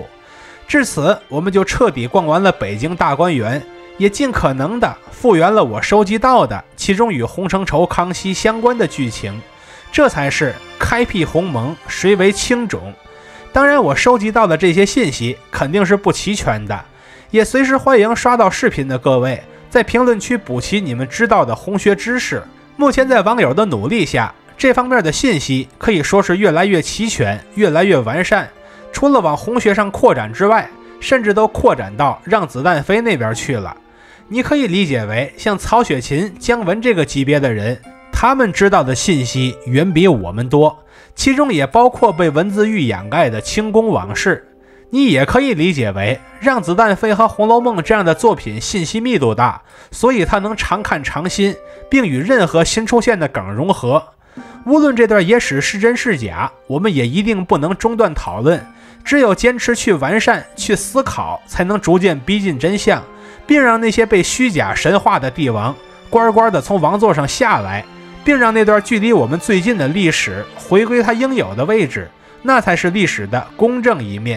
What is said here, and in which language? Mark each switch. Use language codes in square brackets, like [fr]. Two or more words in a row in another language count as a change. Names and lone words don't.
[zh] 至此，我們就徹底逛完了北京大觀園，也盡可能的復原了我收集到的其中與洪承畴、康熙相關的劇情。這才是開闢鴻蒙，誰為青冢。當然，我收集到的這些信息肯定是不齊全的，也隨時歡迎刷到視頻的各位在評論區補齊你們知道的紅學知識。目前在網友的努力下，這方面的信息可以說是越來越齊全，越來越完善。除了往紅學上擴展之外，甚至都擴展到讓子彈飛那邊去了。你可以理解為像曹雪芹、姜文這個級別的人，他們知道的信息遠比我們多，其中也包括被文字獄掩蓋的清宮往事。你也可以理解為讓子彈飛和《紅樓夢》這樣的作品信息密度大，所以它能常看常新，並與任何新出現的梗融合。無論這段野史是真是假，我們也一定不能中斷討論，只有堅持去完善、去思考，才能逐漸逼近真相，並讓那些被虛假神化的帝王乖乖地從王座上下來，並讓那段距離我們最近的歷史回歸它應有的位置，那才是歷史的公正一面。